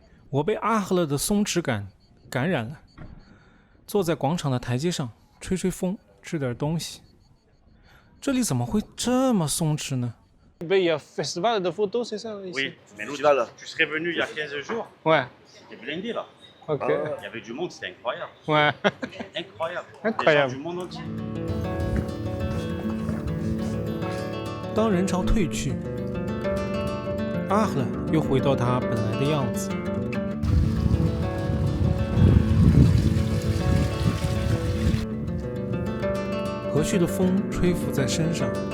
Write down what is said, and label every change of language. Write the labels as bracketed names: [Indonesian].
[Chinese] 我被阿赫勒的鬆弛感感染了，坐在廣場的台階上吹吹風，吃點東西。這裡怎麼會這麼鬆弛呢 [French] ？Il y a festival de photos, c'est ça ici? Oui, mais l'autre, tu serais venu il y a 15 jours. Ouais. C'était blindé là. Ok. Il y avait du monde, c'était incroyable. Ouais. Incroyable. Des gens du monde entier. [Chinese] 當人潮退去，阿赫勒又回到他本來的樣子。和煦的風吹拂在身上。